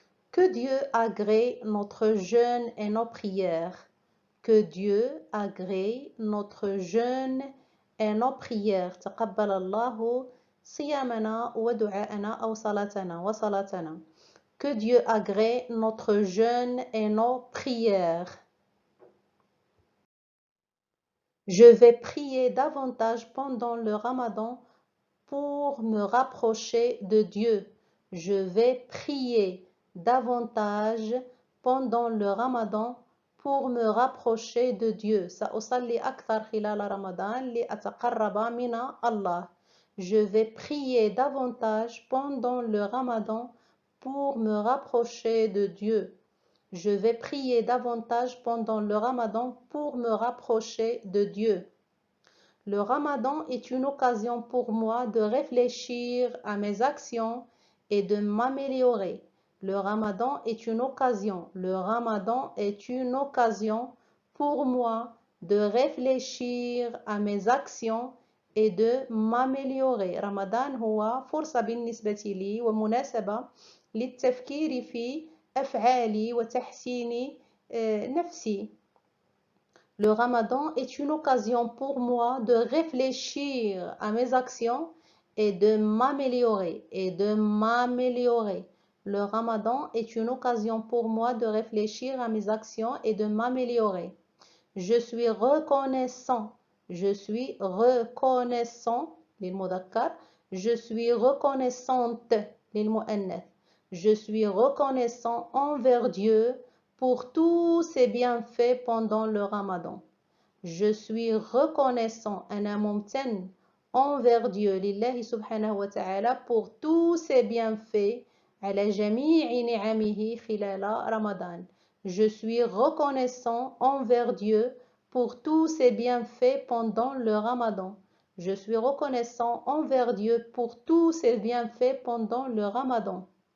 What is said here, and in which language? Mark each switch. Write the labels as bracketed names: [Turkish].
[French] Que Dieu agrée notre jeûne et nos prières. Que Dieu agrée notre jeûne et nos prières. [Arabic] تقبل الله صيامنا ودعاءنا أو صلاتنا وصلاتنا. [French] Que Dieu agrée notre jeûne et nos prières. Je vais prier davantage pendant le Ramadan pour me rapprocher de Dieu. Je vais prier davantage pendant le Ramadan pour me rapprocher de Dieu. [Arabic] سأصلي أكثر خلال رمضان لأتقرب من الله. [French] Je vais prier davantage pendant le Ramadan pour me rapprocher de Dieu. Je vais prier davantage pendant le Ramadan pour me rapprocher de Dieu. Le Ramadan est une occasion pour moi de réfléchir à mes actions et de m'améliorer. Le Ramadan est une occasion. Le Ramadan est une occasion pour moi de réfléchir à mes actions et de m'améliorer. [Arabic] رمضان هو فرصة بالنسبة لي ومناسبة للتفكير في أفعالي وتحسين نفسي. [French] Le Ramadan est une occasion pour moi de réfléchir à mes actions et de m'améliorer. Le Ramadan est une occasion pour moi de réfléchir à mes actions et de m'améliorer. Je suis reconnaissant. Je suis reconnaissant [Arabic] للمذكر. [French] Je suis reconnaissante [Arabic] للمؤنث. [French] Je suis reconnaissant envers Dieu pour tous ses bienfaits pendant le Ramadan. Je suis reconnaissant [Arabic] أنا ممتن [French] envers Dieu [Arabic] لله سبحانه وتعالى [French] pour tous ses bienfaits [Arabic] على جميع نعمه خلال رمضان. [French] Je suis reconnaissant envers Dieu pour tous ses bienfaits pendant le Ramadan. Je suis reconnaissant envers Dieu pour tous ses bienfaits pendant le Ramadan.